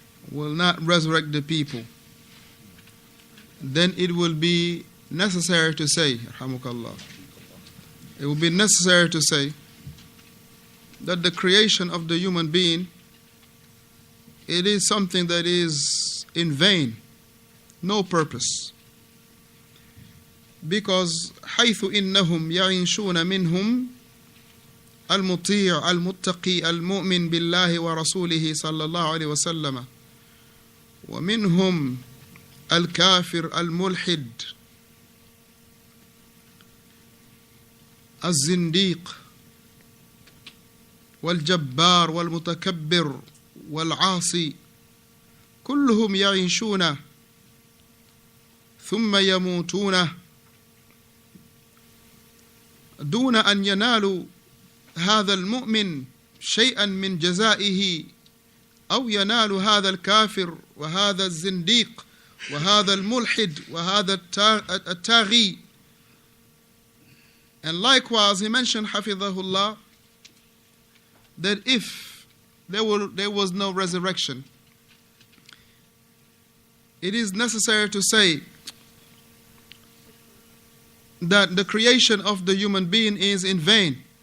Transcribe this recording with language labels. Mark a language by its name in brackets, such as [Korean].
[English] will not resurrect the people, then it will be necessary to say, rahmukallah, it will be necessary to say that the creation of the human being, it is something that is in vain, no purpose. Because [Arabic] حيث إنهم يعيشون منهم المطيع المتقي المؤمن بالله ورسوله صلى الله عليه وسلم ومنهم الكافر الملحد الزنديق والجبار والمتكبر والعاصي كلهم يعيشون ثم يموتون دون أن ينالوا هذا المؤمن شيئا من جزائه أو ينال هذا الكافر وهذا الزنديق وهذا الملحد وهذا التاغي. [English] And likewise he mentioned حفظه that if there was no resurrection, it is necessary to say that the creation of the human being is in vain.